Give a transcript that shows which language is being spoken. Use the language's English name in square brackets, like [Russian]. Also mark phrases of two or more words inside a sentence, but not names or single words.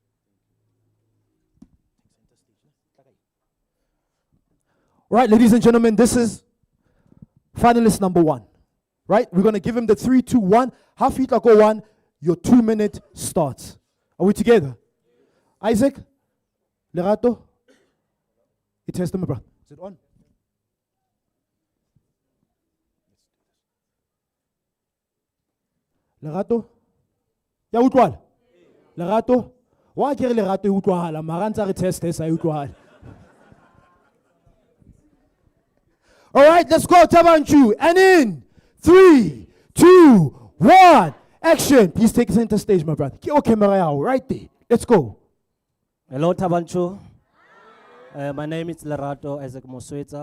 [English] All right, ladies and gentlemen, this is finalist number 1. Right? We're going to give him the 3, 2, 1. Half feet like go 1. Your 2-minute starts. Are we together? Isaac? Lerato? It has them, brother. Is it on? Lerato? [Southern Sotho] Ya utlwala? Lerato? Wa ke re Lerato e utlwahala, mara ntse re test sa utlwahala. [English] All right, let's go, Thaba Nchu. And in 3, 2, 1, action. Please take center stage, my brother. Get your camera out right there. Let's go. Hello, Thaba Nchu. My name is Lerato Isaac Musowetsa.